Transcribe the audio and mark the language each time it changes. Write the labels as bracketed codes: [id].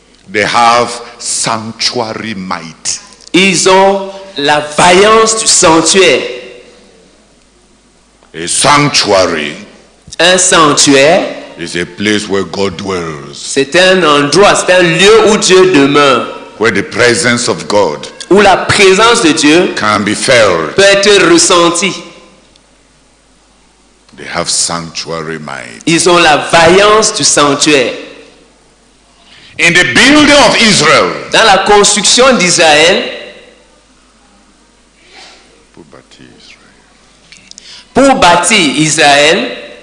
[en] they have sanctuary might. [fr] ils ont la vaillance du sanctuaire. [en] A sanctuary [fr] Un sanctuaire, [en] is a place where God dwells, [fr] c'est un endroit, c'est un lieu où Dieu demeure, [en] where the presence of God [fr] où la présence de Dieu [en] can be felt. [fr] peut être ressentie. [en] They have sanctuary might. [fr] Ils ont la vaillance du sanctuaire. [en] In the building of Israel, [fr] Dans la construction d'Israël, pour bâtir Israël,